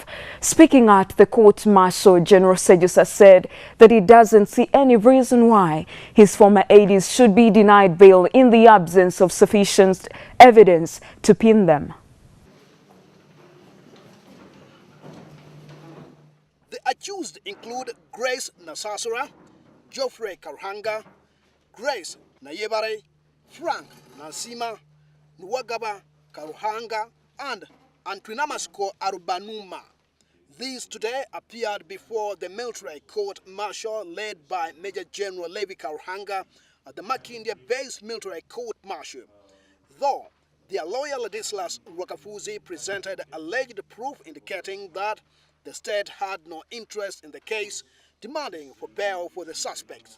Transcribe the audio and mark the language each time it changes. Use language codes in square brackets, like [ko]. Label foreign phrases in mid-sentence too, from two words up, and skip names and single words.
[en] Speaking at the court-martial, General Sejusa said that he doesn't see any reason why his former aides should be denied bail in the absence of sufficient evidence to pin them. The accused include Grace Nasasura, Geoffrey Karuhanga, Grace Nayebare, Frank Nansima, Nwagaba Karuhanga, and Antwinamasko Arubanuma. These today appeared before the military court-martial led by Major General Levi Karuhanga at the Makindye-based military court-martial. Though their lawyer Ladislas Rwakafuzi presented alleged proof indicating that the state had no interest in the case, demanding for bail for the suspects.